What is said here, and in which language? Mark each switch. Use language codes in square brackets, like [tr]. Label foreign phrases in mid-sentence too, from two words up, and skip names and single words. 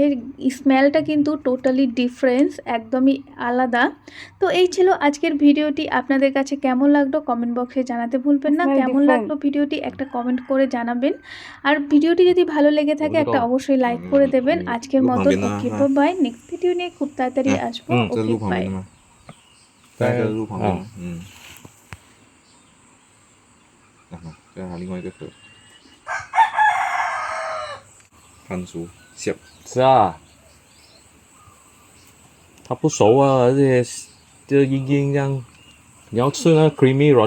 [bn] স্মেলটা কিন্তু [en] totally difference, [bn] একদমই আলাদা। তো এই ছিল আজকের ভিডিওটি। আপনাদের কাছে কেমন লাগলো [en] comment box [bn] জানাতে ভুলবেন না। কেমন লাগলো ভিডিওটি একটা কমেন্ট করে জানাবেন। আর ভিডিওটি যদি ভালো লেগে থাকে একটা অবশ্যই লাইক করে দেবেন। আজকের মতো [en] okay bye. next video [bn] নিয়ে খুব তাড়াতাড়ি আসবো। [en] okay bye. [zh] 在这路旁边，然后再拿另外一个盒，番薯小，是啊，它不熟啊，而且就硬硬这样，你要吃那 creamy 软软的嘛，